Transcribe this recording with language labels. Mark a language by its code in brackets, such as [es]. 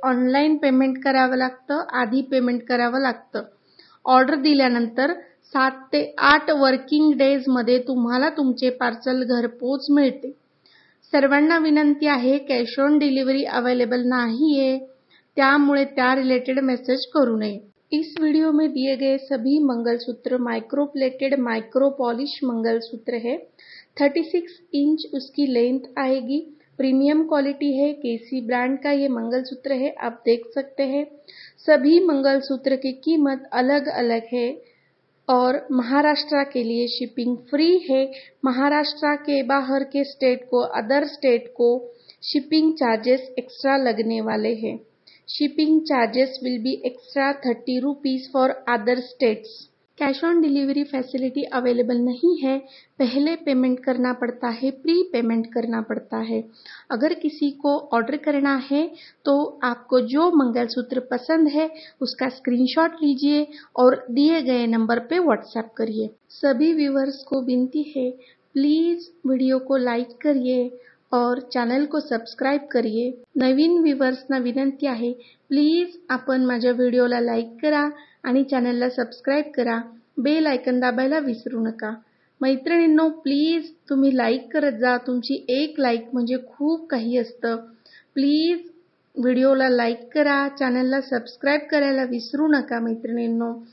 [mr] Online payment करावं लागतं, आधी पेमेंट करावं लागतं। ऑर्डर दिल्यानंतर 7 ते 8 वर्किंग डेज मध्ये तुम्हाला तुमचे पार्सल घरपोच मिळते। सर्वांना विनंती आहे, कॅश ऑन डिलिव्हरी अवेलेबल नाहीये, त्यामुळे त्या रिलेटेड मेसेज करू नये। [hi] इस वीडियो में दिए गए सभी mangalsutra micro plated micro polish mangalsutra है। 36 इंच उसकी लेंथ आएगी। प्रीमियम क्वालिटी है। केसी ब्रांड का ये मंगलसूत्र है, आप देख सकते हैं। सभी मंगलसूत्र की कीमत अलग अलग है और महाराष्ट्र के लिए शिपिंग फ्री है। महाराष्ट्र के बाहर के स्टेट को, अदर स्टेट को शिपिंग चार्जेस एक्स्ट्रा लगने वाले हैं। [en] Shipping charges will be extra 30 rupees for other states. [hi] Cash on delivery facility available नहीं है। पहले पेमेंट करना पड़ता है, प्री पेमेंट करना पड़ता है। अगर किसी को ऑर्डर करना है तो आपको जो मंगलसूत्र पसंद है उसका स्क्रीनशॉट लीजिए और दिए गए नंबर पे व्हाट्सएप करिए। सभी व्यूअर्स को विनती है, प्लीज वीडियो को लाइक करिए और चॅनल को सबस्क्राइब करिए। [mr] नवीन व्ह्यूअर्सना विनंती आहे, प्लीज आपण माझ्या व्हिडिओला लाईक करा आणि चॅनलला सबस्क्राइब करा। बेल आयकॉन दाबायला विसरू नका। मैत्रिणींनो, प्लीज तुम्ही लाईक करत जा। तुमची एक लाईक म्हणजे खूप काही असतं। प्लीज व्हिडिओला लाईक करा, चॅनलला सबस्क्राइब करायला विसरू नका मैत्रिणींनो।